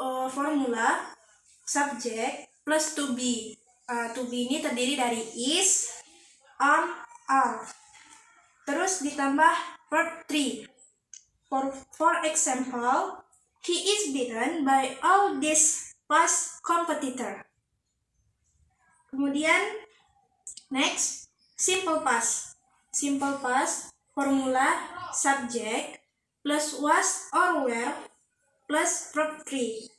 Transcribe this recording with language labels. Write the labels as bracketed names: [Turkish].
[English] Formula subject plus to be. [Indonesian] To be ini terdiri dari is, are. Terus ditambah verb 3. [English] For example, he is beaten by all these past competitor. [Indonesian] Kemudian next, simple past. [English] Simple past formula subject plus was or were plus verb 3.